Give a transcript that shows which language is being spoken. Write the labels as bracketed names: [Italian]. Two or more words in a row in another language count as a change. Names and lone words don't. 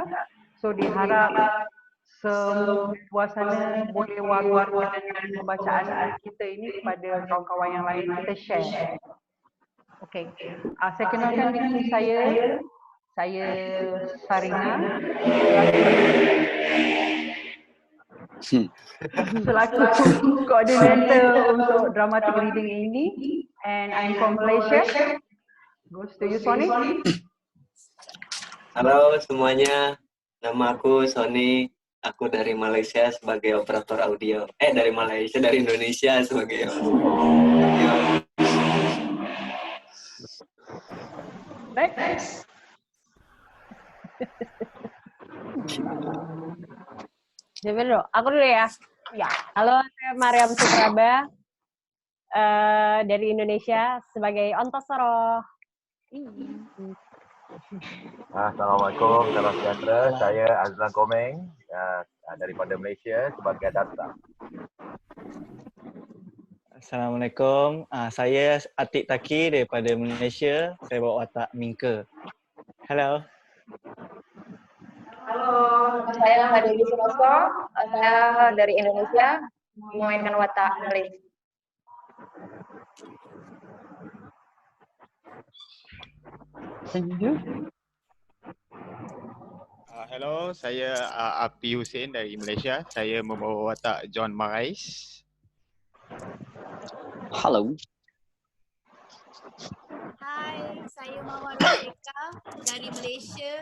[Malay] So diharap semua luar sana boleh war-warkan pembacaan kita ini kepada kawan-kawan yang lain, kita share. Okey. Saya kenalkan diri saya. Saya Sarina. Selaku koordinator untuk [English] dramatic reading [Malay] ini, [English] and I'm from Malaysia. Goes to you, Sony. [Indonesian] Halo semuanya, nama aku Sony. Aku dari Malaysia sebagai operator audio. Dari Malaysia, dari Indonesia sebagai audio. [English] Next. [Indonesian] Aku dulu ya. Ya. Halo, saya Mariam Supraba dari Indonesia sebagai Ontosoro. [Malay] Assalamualaikum, salam sejahtera. Saya Azlan Komeng daripada Malaysia sebagai Darsa. Assalamualaikum, saya Atik Taki daripada Malaysia. Saya bawa watak Mingke. Hello. [Indonesian] Halo, saya Hadewi Sunoso. Saya dari Indonesia, memainkan watak Nuril. [Malay] Hello, saya Api Hussein dari Malaysia. Saya membawa watak John Marais. Halo. Hai, saya Mawar Eka dari Malaysia.